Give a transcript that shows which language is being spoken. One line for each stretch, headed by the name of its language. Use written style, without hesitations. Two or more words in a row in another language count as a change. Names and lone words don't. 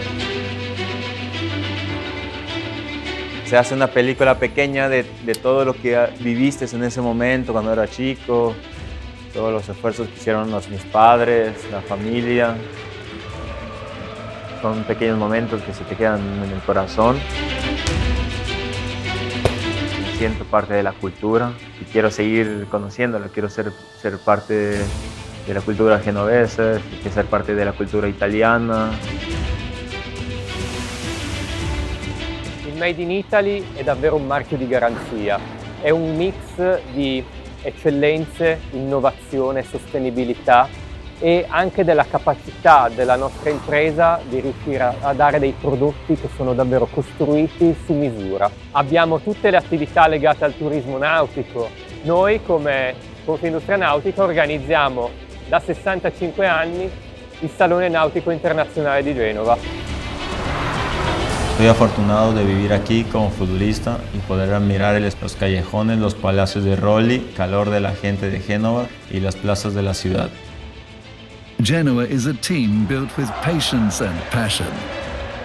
Spanish: Se hace una película pequeña de todo lo que viviste en ese momento cuando era chico, todos los esfuerzos que hicieron mis padres, la familia. Son pequeños momentos que se te quedan en el corazón. Me siento parte de la cultura y quiero seguir conociéndola, quiero ser parte de la cultura genovese, quiero ser parte de la cultura italiana.
Italian: Il Made in Italy è davvero un marchio di garanzia, è un mix di eccellenze, innovazione, sostenibilità e anche della capacità della nostra impresa di riuscire a dare dei prodotti che sono davvero costruiti su misura. Abbiamo tutte le attività legate al turismo nautico. Noi come Confindustria Nautica organizziamo da 65 anni il Salone Nautico Internazionale di Genova.
Spanish: Estoy afortunado de vivir aquí como futbolista y poder admirar los callejones, los palacios de Rolli, el calor de la gente de Génova y las plazas de la ciudad.
English: Genoa is a team built with patience and passion.